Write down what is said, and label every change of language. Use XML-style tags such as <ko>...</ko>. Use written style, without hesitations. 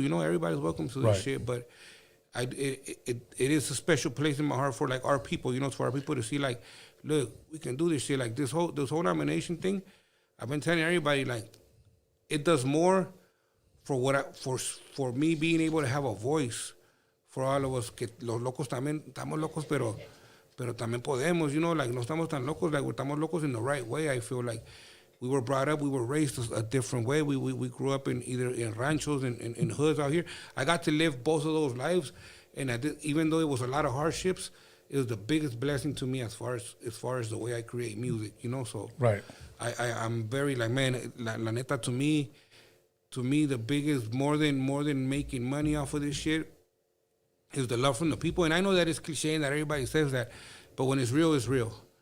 <en>You know, everybody's welcome to this shit. But it is a special place in my heart for like our people. You know, for our people to see like, look, we can do this shit. Like this whole nomination thing. I've been telling everybody like, it does more for me being able to have a voice for all of us.</en> <es>Que los locos también estamos locos, pero también podemos, you know, like, no estamos tan locos, like, estamos locos</es> <en>in the right way. I feel like we were brought up, we were raised a different way. We grew up in either in ranchos and in hoods out here. I got to live both of those lives, and even though it was a lot of hardships, it was the biggest blessing to me as far as the way I create music, you know. So I'm very like, man,</en> <es>la neta,</es> <en>to me, the biggest, more than making money off of this shit, is the love from the people. And I know that it's cliche and that everybody says that, but when it's real, it's real.</en>